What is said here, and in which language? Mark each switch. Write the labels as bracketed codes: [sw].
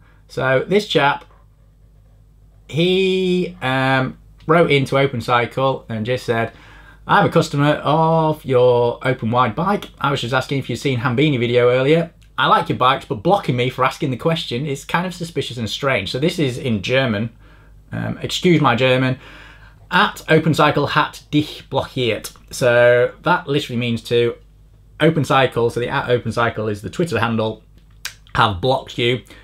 [en] So this chap, he wrote into OpenCycle and just said, "I'm a customer of your open wide bike. I was just asking if you've seen Hambini video earlier. I like your bikes, but blocking me for asking the question is kind of suspicious and strange." So this is in German. Excuse my German. [de] At OpenCycle hat dich blockiert. [en] So that literally means to OpenCycle, so the at OpenCycle is the Twitter handle, have blocked you.